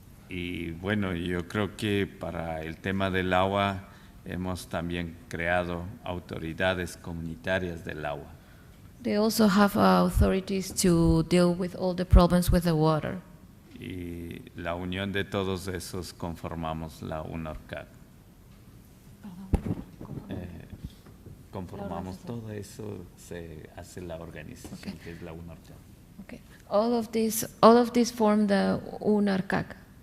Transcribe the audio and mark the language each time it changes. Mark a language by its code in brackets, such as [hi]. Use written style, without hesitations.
[es] Y bueno, yo creo que para el tema del agua hemos también creado autoridades comunitarias del agua. [en] They also have authorities to deal with all the problems with the water. [es] Y la unión de todos esos conformamos la UNORCAC. Conformamos todo eso, se hace la organización que es la UNORCAC. [en] Okay. All of these form the UNARCAC.